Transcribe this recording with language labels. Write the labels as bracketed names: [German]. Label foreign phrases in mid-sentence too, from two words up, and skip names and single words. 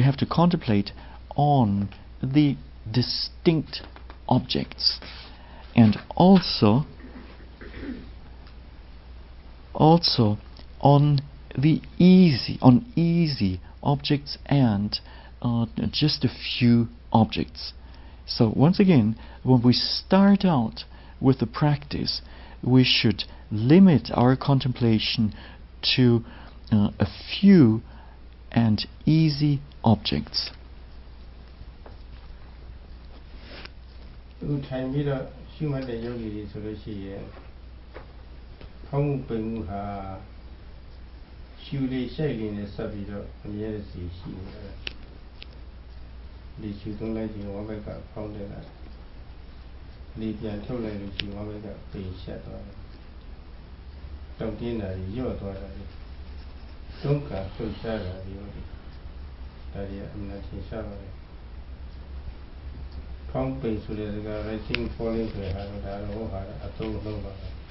[English] the distinct objects, and also on easy objects, and just a few objects. So once again, when we start out with the practice, we should limit our contemplation to a few and easy objects. [Burmese] အခုထိုင်ပြီးတော့ရှုမှတ်တဲ့ယောဂီတွေဆိုလို့ရှိရင်ဖောင်းမှုပိန်မှုဟာရှုလေးရှိုက် လေးနဲ့ဆက်ပြီးတော့အမြဲတစေရှိနေတယ်ဒီရှုသုံးလိုက်ခြင်းဝါဘက်ကဖောင်းတယ်လားဒီပြန်ထုတ်လိုက်လို့ရှိရင်ဝါဘက်ကပိန်ရှက်သွားတယ်တောင့်တင်းတာညော့သွားတာတုံးကလှုပ်ရှားတာဒီလိုဒါတွေအမှန်ထင်ရှားပါတယ်ဖောင်းပိန်ဆိုတဲ့က [English] rising falling [Burmese] ဆိုတာဒါတော့ဟာအသုံးလုံးပါပဲ